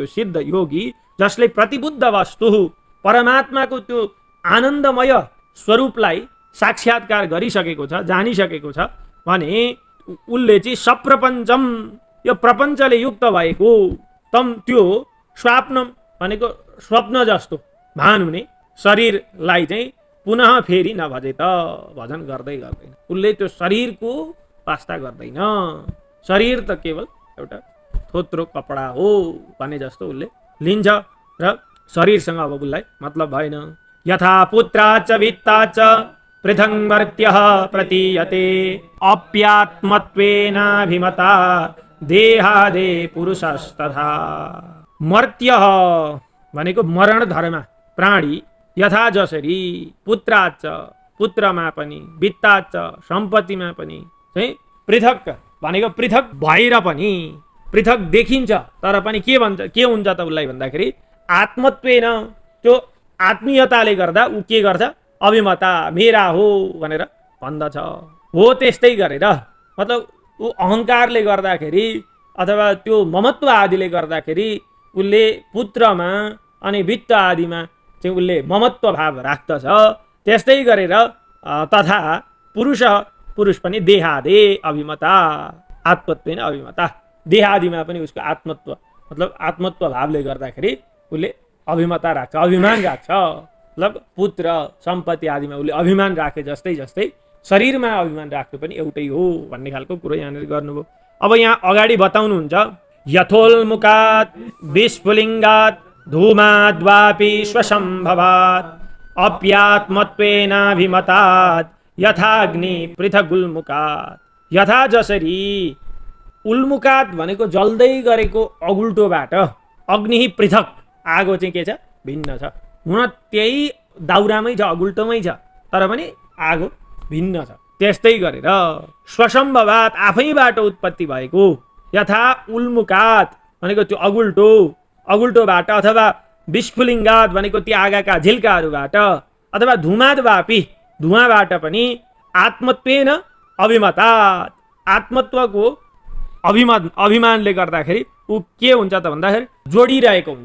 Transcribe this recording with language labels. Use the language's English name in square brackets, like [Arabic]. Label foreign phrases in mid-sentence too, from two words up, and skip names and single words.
[Nepali] सिद्ध योगी जसले प्रतिबुद्ध वस्तु परमात्माको त्यो आनन्दमय स्वरूपलाई साक्षात्कार गरिसकेको छ, जानिसकेको छ भने उसले चाहिँ सप्रपञ्चम, यो प्रपञ्चले युक्त भएको, तम त्यो स्वाप्नम भनेको स्वप्न जस्तो भान हुने शरीरलाई चाहिँ पुनः फेरि नभजे त भजन गर्दै गर्दैन। उसले त्यो शरीरको वास्ता गर्दैन, शरीर त केवल एउटा थोत्रो कपडा हो भने जस्तो उसले लिन्छ र शरीरसँग अब उसलाई मतलब भएन। [Sanskrit] यथा पुत्राच वित्ताच पृथङ्वर्त्यः प्रतीयते अप्यात्मत्वेनाभिमता देहादे पुरुषस्तथा। [Nepali] मर्त्यः भनेको मरण धर्मा प्राणी, यथा जसरी पुत्राच पुत्रमा पनि, वित्ताच सम्पत्तिमा पनि चाहिँ पृथक भनेको पृथक भएर पनि पृथक देखिन्छ तर पनि के हुन्छ त उसलाई भन्दाखेरि आत्मत्वेन, त्यो आत्मीयताले गर्दा ऊ के गर्छ, अभिमता मेरा हो भनेर भन्दछ। हो त्यस्तै गरेर मतलब ऊ अहङ्कारले गर्दाखेरि अथवा त्यो ममत्व आदिले गर्दाखेरि उसले पुत्रमा अनि वित्त आदिमा चाहिँ उसले ममत्व भाव राख्दछ। त्यस्तै गरेर तथा पुरुष पनि [Sanskrit] देहादे अभिमता, आत्मत्वेन अभिमता, [Nepali] देहादिमा पनि उसको आत्मत्व मतलब आत्मत्व भावले गर्दाखेरि उसले अभिमता राख्छ, अभिमान राख्छ। मतलब पुत्र सम्पत्ति आदिमा उसले अभिमान राखे जस्तै जस्तै शरीरमा अभिमान राख्नु पनि एउटै हो भन्ने खालको कुरो यहाँनिर गर्नुभयो। अब यहाँ अगाडि बताउनुहुन्छ [Sanskrit] यथोल्मुखात् विस्फुलिङ्गात् धूमाद्वापि स्वसम्भवात् अप्यात्मत्वेनाभिमतात् यथाग्नि पृथगुल्मुखात्। [Nepali] यथा जसरी उल्मुखात भनेको जल्दै गरेको अगुल्टोबाट, अग्नि पृथक आगो चाहिँ के छ, भिन्न छ। हुन त्यही दाउरामै छ, अगुल्टोमै छ तर पनि आगो भिन्न छ। त्यस्तै गरेर स्वसम्भवात आफैबाट उत्पत्ति भएको, यथा उल्मुखात भनेको त्यो अगुल्टोबाट अथवा विस्फुलिङ्गात भनेको ती आगाका झिल्काहरूबाट अथवा धुमाद्वापि धुवाबाट पनि [Sanskrit] आत्मत्वेन अभिमतात्, [Nepali] आत्मत्वको अभिमानले गर्दाखेरि ऊ के हुन्छ त भन्दाखेरि जोडिरहेको हुन्छ।